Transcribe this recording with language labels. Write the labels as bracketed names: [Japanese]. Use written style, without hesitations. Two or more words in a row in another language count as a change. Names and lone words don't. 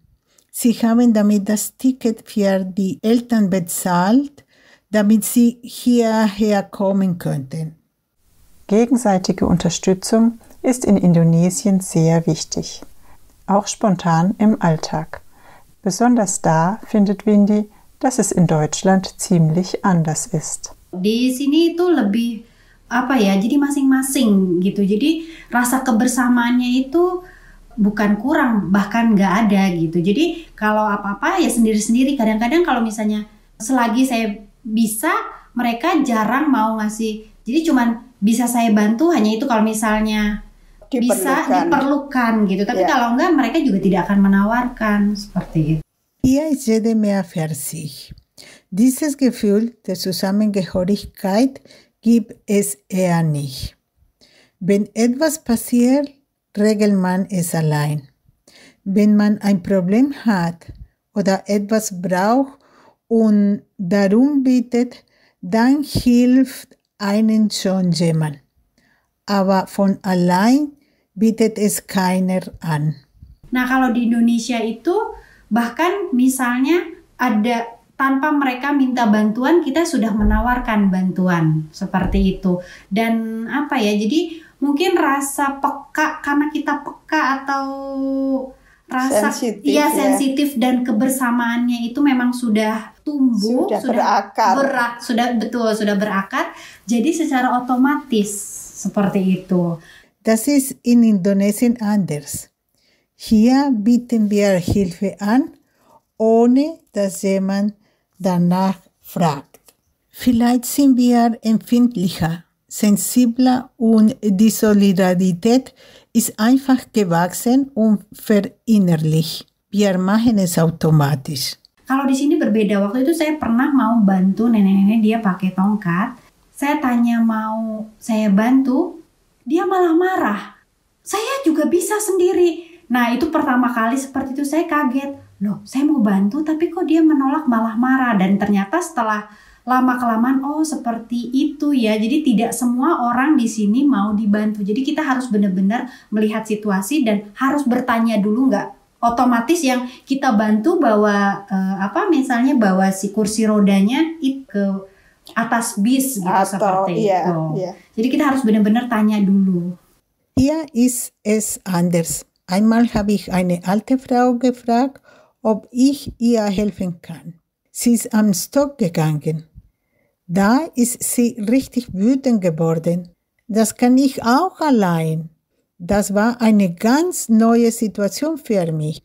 [German] Sie haben damit das Ticket für die Eltern bezahlt, damit sie hierher kommen könnten. Gegenseitige Unterstützung ist in Indonesien sehr wichtig, auch spontan im Alltag. Besonders da findet Windy, dass es in Deutschland ziemlich anders ist. [Indonesian] Di sini itu lebih jadi masing-masing gitu. Jadi rasa kebersamaannya itu bukan kurang, bahkan nggak ada gitu. Jadi kalau apa-apa ya sendiri-sendiri. Kadang-kadang kalau misalnya selagi saya bisa, mereka jarang mau ngasih. Jadi cuman bisa saya bantu hanya itu kalau misalnya bisa diperlukan gitu. Tapi kalau enggak, mereka juga tidak akan menawarkan seperti itu. [German] Hier ist jede mehr für sich. Dieses Gefühl der Zusammengehörigkeit gibt es eher nicht. Wenn etwas passiert, regelt man es allein. Wenn man ein Problem hat oder etwas braucht und darum bittet, dann hilft einen schon jemand. Aber von allein bietet es keiner an. [Indonesian] Nah, kalau di Indonesia itu bahkan misalnya ada tanpa mereka minta bantuan, kita sudah menawarkan bantuan seperti itu. Dan jadi mungkin rasa peka, karena kita peka atau rasa sensitif dan kebersamaannya itu memang sudah tumbuh, sudah berakar. Jadi secara otomatis seperti itu. [German] Das ist in Indonesien anders. Hier bieten wir Hilfe an ohne dass jemand danach fragt. Vielleicht sind wir empfindlicher, sensibler und die Solidarität ist einfach gewachsen und verinnerlicht. Wir machen es automatisch. [Indonesian] Kalau di sini berbeda. Waktu itu saya pernah mau bantu nenek-nenek, dia pakai tongkat. Saya tanya mau saya bantu, dia malah marah. Saya juga bisa sendiri. Nah, itu pertama kali seperti itu saya kaget. Loh, saya mau bantu tapi kok dia menolak malah marah. Dan ternyata setelah lama-kelamaan, oh seperti itu ya. Jadi tidak semua orang di sini mau dibantu. Jadi kita harus benar-benar melihat situasi dan harus bertanya dulu, nggak otomatis yang kita bantu bawa misalnya bawa si kursi rodanya ke atas bis gitu seperti itu. Jadi kita harus benar-benar tanya dulu. [German] Hier ist es anders. Einmal habe ich eine alte Frau gefragt, ob ich ihr helfen kann. Sie ist am Stock gegangen. Da ist sie richtig wütend geworden. Das kann ich auch allein. Das war eine ganz neue Situation für mich.